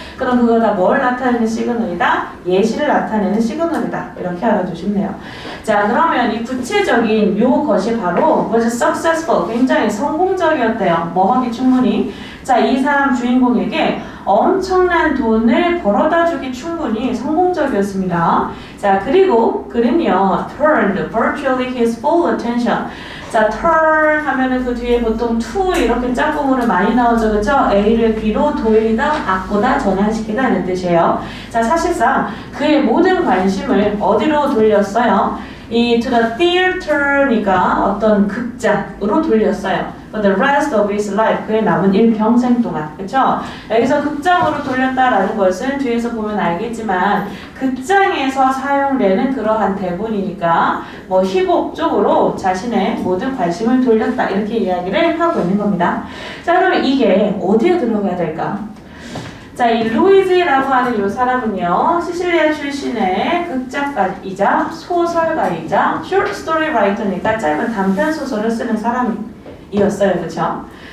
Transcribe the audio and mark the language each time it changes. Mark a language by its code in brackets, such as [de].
[ko] 그럼 그거 다 뭘 나타내는 시그널이다? 예시를 나타내는 시그널이다. 이렇게 알아두시면 돼요. 자, 그러면 이 구체적인 요것이 바로 [en] was successful, [ko] 굉장히 성공적이었대요. 뭐 하기 충분히. 자, 이 사람 주인공에게 엄청난 돈을 벌어다 주기 충분히 성공적이었습니다. 자, 그리고 그는요 [en] turned virtually his full attention. [ko] 자, turn 하면은 그 뒤에 보통 to 이렇게 짝꿍으로 많이 나오죠. 그쵸? A를 B로 돌리다, 바꾸다, 전환시키다 이런 뜻이에요. 자, 사실상 그의 모든 관심을 어디로 돌렸어요? 이 [en] to the theater [ko] 니까 어떤 극장으로 돌렸어요. [en] For the rest of his life, [ko] 그의 남은 일평생 동안. 그쵸? 여기서 극장으로 돌렸다라는 것은 뒤에서 보면 알겠지만 극장에서 사용되는 그러한 대본이니까 뭐 희곡 쪽으로 자신의 모든 관심을 돌렸다 이렇게 이야기를 하고 있는 겁니다. 자, 그러면 이게 어디에 들어가야 될까? 자, 이 루이즈라고 하는 이 사람은요, 시실리아 출신의 극작가이자 소설가이자 [en] short story writer [ko] 니까 짧은 단편 소설을 쓰는 사람이었어요, 그렇죠?